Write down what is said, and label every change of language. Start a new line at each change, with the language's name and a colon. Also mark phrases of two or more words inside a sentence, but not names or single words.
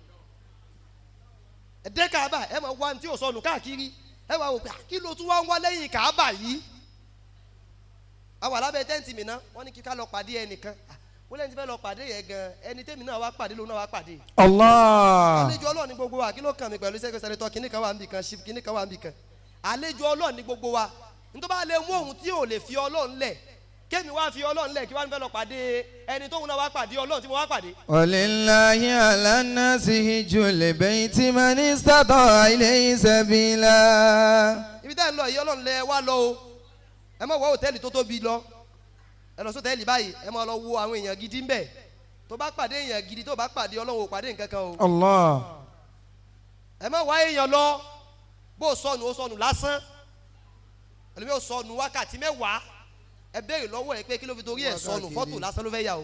Yoruba: ẹ̀dẹ́ Káábà ẹ máa wá ní tí ò sọnù káàkiri ẹ wá wò pé kí ló tún wá ń wá lẹ́yìn Káábà yìí àwọn alábẹ́ tẹ́ǹtì mi náà wọ́n ní kí ká lọ pàdé ẹnìkan wọ́n lẹ́yìn tí fẹ́ lọ pàdé yẹn gan ẹni tẹ́mi náà wá pàdé lòun náà wá pàdé. Allah. àlejò Ọlọ́run ní gbogbo wa kí ló kàn mí pẹ̀lú sẹ́kẹ̀sẹ̀rẹ̀tọ̀ kìnnì kan wà níbì kan ṣíf kìnnì kan wà níbì kan àlejò Ọlọ́run ní gbogbo wa nítorí bá lè mú òun tí ò lè fi Ọlọ́run lẹ̀ kémi wá fi Ọlọ́run lẹ̀ kí wá ń fẹ́ lọ pàdé ẹni tóun náà wá pàdé Ọlọ́run tí mo wá pàdé.
Arabic: ولله على الناس حج البيت من استطاع إليه سبيلا.
Yoruba: ibi tẹ́ ń lọ yìí Ọlọ́run lẹ wá lọ o ẹ má wọ hòtẹ́ẹ̀lì tó tóbi lọ ẹ lọ sọ́tẹ́ẹ̀lì báyìí ẹ má lọ wo àwọn èèyàn gidi ń bẹ̀ tó bá pàdé èèyàn gidi tó bá pàdé Ọlọ́run ò pàdé nǹkan kan o. Allah. ẹ má wá èèyàn lọ bó sọnù ó sọnù lásán ẹlòmíì ó sọnù wákàtí mẹ́wàá ẹ béèrè lọ́wọ́ ẹ pé kí ló fi torí ẹ̀ sọnù fọ́tò lásán ló fẹ́ yà o.